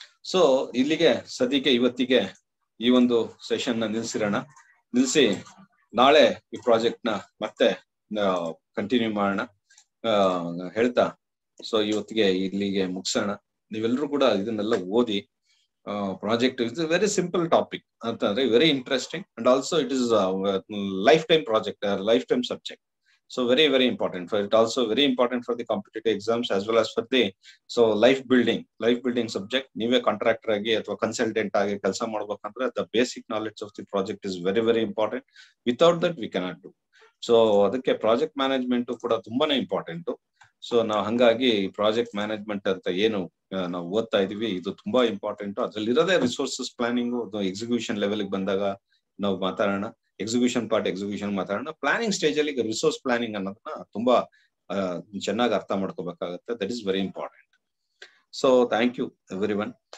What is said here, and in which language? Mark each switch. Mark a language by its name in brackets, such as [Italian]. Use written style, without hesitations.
[Kannada] So ಇಲ್ಲಿಗೆ ಸದ್ಯಕ್ಕೆ ಇವತ್ತಿಗೆ ಈ ಒಂದು ಸೆಷನ್ ನ ನಿಲ್ಸಿ ನಾಳೆ ಈ ಪ್ರಾಜೆಕ್ಟ್ ನ ಮತ್ತೆ ಕಂಟಿನ್ಯೂ ಮಾಡೋಣ ಹೇಳ್ತಾ ಸೊ ಇವತ್ತಿಗೆ ಇಲ್ಲಿಗೆ ಮುಗಿಸೋಣ. ನೀವೆಲ್ಲರೂ ಕೂಡ ಇದನ್ನೆಲ್ಲ ಓದಿ. [English] Project is very simple topic ಅಂತಂದ್ರೆ very interesting and also it is life time project, life time subject. So very important for it, also very important for the competitive exams as well as for the life building subject. [Kannada] Neeve contractor agi athwa consultant agi ಕೆಲಸ ಮಾಡಬೇಕಂದ್ರೆ [English] the basic knowledge of the project is very very important. Without that we cannot do. [Kannada] So ಅದಕ್ಕೆ project management ಕೂಡ ತುಂಬಾನೇ important. So ನಾವು ಹಂಗಾಗಿ project management ಅಂತ ಏನು ನಾವು ಓದ್ತಾ ಇದೀವಿ ಇದು ತುಂಬಾ ಇಂಪಾರ್ಟೆಂಟ್. ಅದ್ರಲ್ಲಿ ಇರೋದೇ ರಿಸೋರ್ಸಸ್ ಪ್ಲಾನಿಂಗ್. ಎಕ್ಸಿಕ್ಯೂಷನ್ ಲೆವೆಲ್ ಬಂದಾಗ ನಾವು ಮಾತಾಡೋಣ. ಎಕ್ಸಿಕ್ಯೂಷನ್ ಮಾತಾಡೋಣ. ಪ್ಲಾನಿಂಗ್ ಸ್ಟೇಜ್ ಅಲ್ಲಿ ರಿಸೋರ್ಸ್ ಪ್ಲಾನಿಂಗ್ ಅನ್ನೋದನ್ನ ತುಂಬಾ ಚೆನ್ನಾಗಿ ಅರ್ಥ ಮಾಡ್ಕೋಬೇಕಾಗತ್ತೆ. [English] That is very important. So thank you everyone.